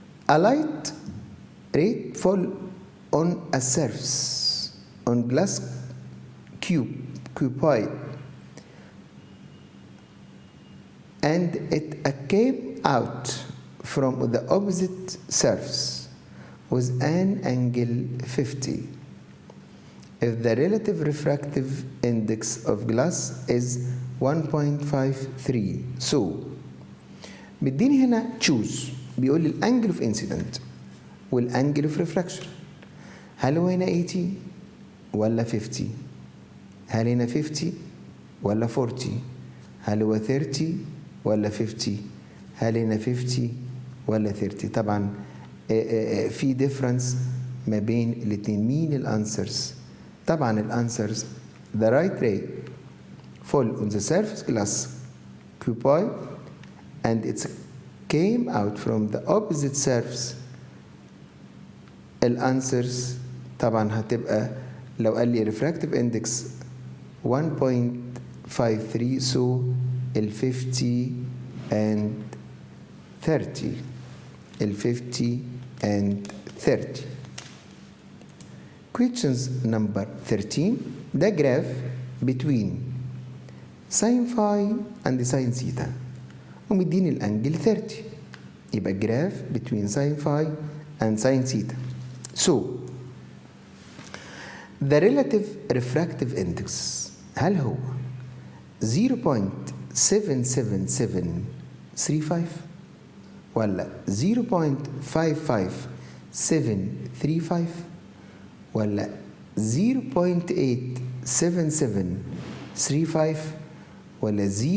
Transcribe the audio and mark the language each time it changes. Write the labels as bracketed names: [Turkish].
[English] A light ray fall on a surface on glass cuboid and it came out from the opposite surface with an angle 50. If the relative refractive index of glass is 1.53. [Arabic] So مديني هنا choose. [English] بيقول لي الانجل اوف انسيدنت والانجل اوف ريفراكشن. [Arabic] هل هو هنا 80 ولا 50؟ هل هنا 50 ولا 40؟ هل هو 30 ولا 50؟ هل هنا 50 ولا 30؟ طبعا في ديفرنس ما بين الاثنين. مين الانسرز؟ طبعا [English] الانسرز the right ray fall on the surface glass cuboid and it came out from the opposite surface. [Arabic] الانسرز طبعا هتبقى لو قال لي refractive index 1.53 [English] so ال 50 and 30. ال 50 and 30. Questions number 13. The graph between sin phi and sin theta [Arabic] ومديني الانجل [English] 30. يبقى graph between sin phi and sin theta. So the relative refractive index هل هو 0.77735 ولا 0.55735 ولا 0.87735 ولا